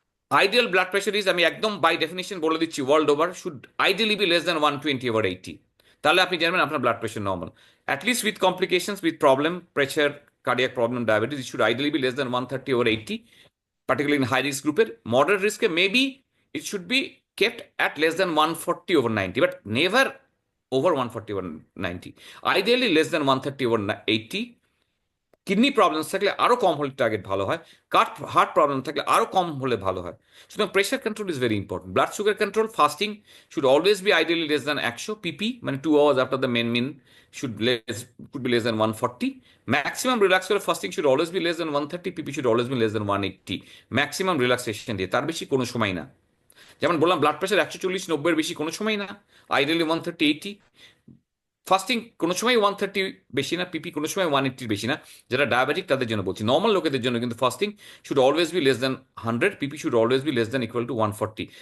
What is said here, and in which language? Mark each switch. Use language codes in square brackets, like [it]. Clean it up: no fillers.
[en] ideal blood pressure is, [bn] আমি একদম [en] by definition [bn] বলে দিচ্ছি, [en] World over should ideally be less than 120/80। [bn] তাহলে আপনি জানবেন আপনার blood pressure normal. [en] At least with complications, with problem, pressure, cardiac problem, diabetes, it should ideally be less than 130/80, particularly in high risk গ্রুপের। Moderate risk maybe it should be kept at less than 140/90, but never over 140 over 90, ideally less than 130 over 80. [bn] Kidney problems থাকলে আরো কম হলে target ভালো হয়, heart problem থাকলে আরো কম হলে ভালো হয়। সুতরাং [en] Pressure control is very important. Blood sugar control, fasting should always be ideally less than 100 PP, মানে 2 hours after the main meal could be less than 140. Maximum relax করে fasting should always be less than 130, PP should always be less than 180, maximum relaxation [bn] দিয়ে, তার বেশি কোনো সময় না। যেমন বললাম ব্লাড প্রেশার 140/90 বেশি কোনো সময় না, আইডিয়ালি 130/80। ফাস্টিং কোনো সময় 130 বেশি না, পিপি কোনো সময় 180 বেশি না। যারা ডায়াবেটিক তাদের জন্য বলছি, নর্মাল লোকেদের জন্য কিন্তু [en] Fasting should always be less than 100, PP should always be less than equal to 140।